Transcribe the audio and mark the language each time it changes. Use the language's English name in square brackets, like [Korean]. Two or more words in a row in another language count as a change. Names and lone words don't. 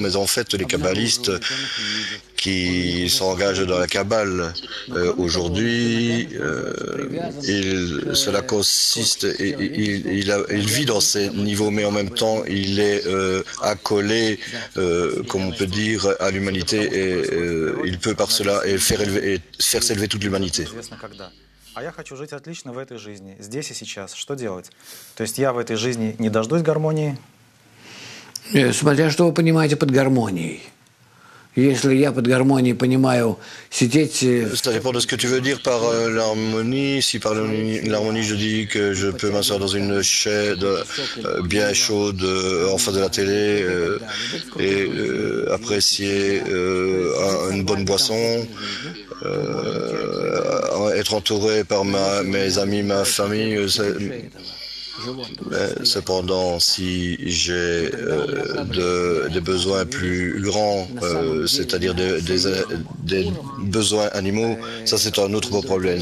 [French] Mais en fait, les kabbalistes qui s'engagent dans la Kabbale aujourd'hui, cela consiste, il vit dans ces niveaux, mais en même temps il est accolé, comme on peut dire, à l'humanité, et il peut par cela faire s'élever toute l'humanité. [Russian] А я хочу жить отлично в этой жизни, здесь и сейчас. Что делать? То есть я в этой жизни не дождусь гармонии? Смотря что вы понимаете под гармонией. Если я под гармонией понимаю сидеть... [French] Ça dépend de ce que tu veux dire par l'harmonie. Si par l'harmonie je dis que je peux m'asseoir dans une chaise bien chaude en face de la télé et apprécier une bonne boisson, être entouré par mes amis, ma famille, cependant, si j'ai des besoins plus grands, c'est-à-dire des besoins animaux, ça c'est un autre problème.